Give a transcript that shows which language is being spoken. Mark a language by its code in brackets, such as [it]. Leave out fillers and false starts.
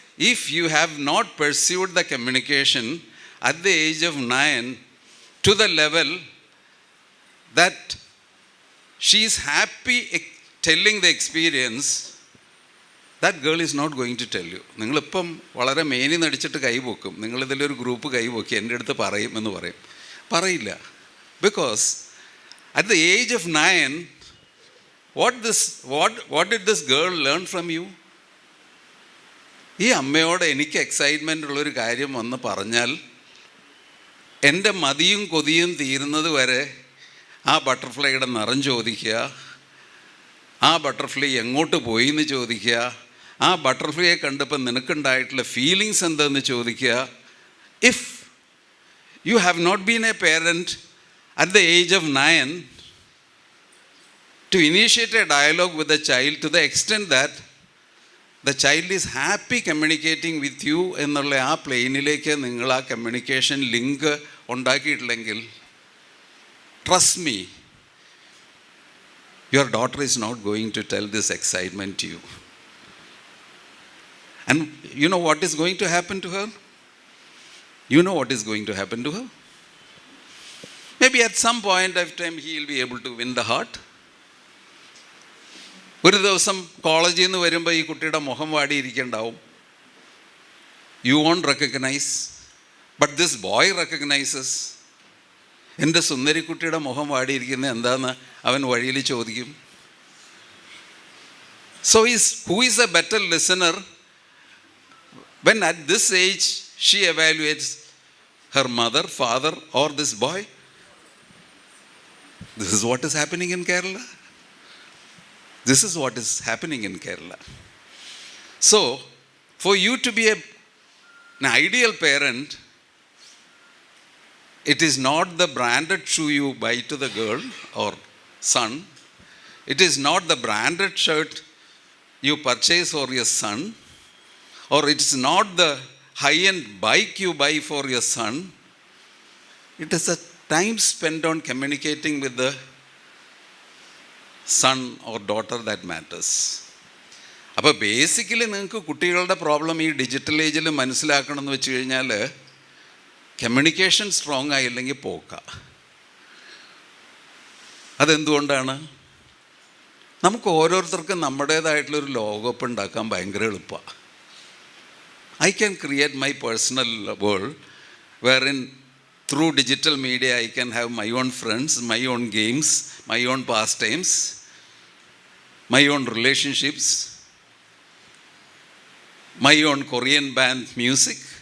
[en] If you have not pursued the communication at the age of 9 to the level that she is happy telling the experience, that girl is not going to tell you. [ml] നിങ്ങളിപ്പം വളരെ മേനി നടിച്ചിട്ട് കൈപൊക്കും. നിങ്ങളിതിലൊരു group കൈപൊക്കി എൻ്റെ അടുത്ത് പറയും എന്ന് പറയില്ല. [en] Because at the age of 9, what did this girl learn from you? [ml] ഈ അമ്മയോട് എനിക്ക് എക്സൈറ്റ്മെൻ്റ് ഉള്ളൊരു കാര്യം വന്ന് പറഞ്ഞാൽ എൻ്റെ മതിയും കൊതിയും തീരുന്നത് വരെ ആ ബട്ടർഫ്ലൈയുടെ നിറം ചോദിക്കുക, ആ ബട്ടർഫ്ലൈ എങ്ങോട്ട് പോയി എന്ന് ചോദിക്കുക, ആ ബട്ടർഫ്ലൈയെ കണ്ടപ്പോൾ നിനക്കുണ്ടായിട്ടുള്ള ഫീലിങ്സ് എന്തെന്ന് ചോദിക്കുക. [en] if you have not been a parent at the age of 9 to initiate a dialogue with the child to the extent that the child is happy communicating with you [ml] എന്നുള്ള ആ പ്ലെയിനിലേക്ക് നിങ്ങൾ ആ communication link ഉണ്ടാക്കിയിട്ടില്ലെങ്കിൽ, [en] Trust me, your daughter is not going to tell this excitement to you. And you know what is going to happen to her? You know what is going to happen to her? Maybe at some point of time he will be able to win the heart. [ml] ഒരു ദിവസം കോളേജിൽ നിന്ന് വരുമ്പോൾ ഈ കുട്ടിയുടെ മുഖം വാടിയിരിക്കുന്നുണ്ടാവും. [en] You won't recognise, but this boy recognises. [ml] എൻ്റെ സുന്ദരിക്കുട്ടിയുടെ മുഖം വാടിയിരിക്കുന്നത് എന്താണെന്ന് അവൻ വഴിയിൽ ചോദിക്കും. [en] So who is a better listener when at this age she evaluates her mother, father or this boy? This is what is happening in Kerala. This is what is happening in Kerala. So, for you to be an ideal parent, it is not the branded shoe you buy to the girl or son. It is not the branded shirt you purchase for your son. Or it is not the high-end bike you buy for your son. It is a time spent on communicating with the son or daughter that matters. [ml] അപ്പോൾ basically നിങ്ങൾക്ക് കുട്ടികളുടെ problem ഈ digital ഏജിൽ മനസ്സിലാക്കണം എന്ന് വെച്ച് കഴിഞ്ഞാൽ, communication strong ആയില്ലെങ്കിൽ പോക്ക. അതെന്തുകൊണ്ടാണ്? നമുക്ക് ഓരോരുത്തർക്കും നമ്മുടേതായിട്ടുള്ളൊരു ലോകോപ്പ് ഉണ്ടാക്കാൻ ഭയങ്കര എളുപ്പമാണ്. [en] I can create my personal world wherein through digital media I can have my own friends, my own games, my own pastimes, my own relationships, my own Korean band music.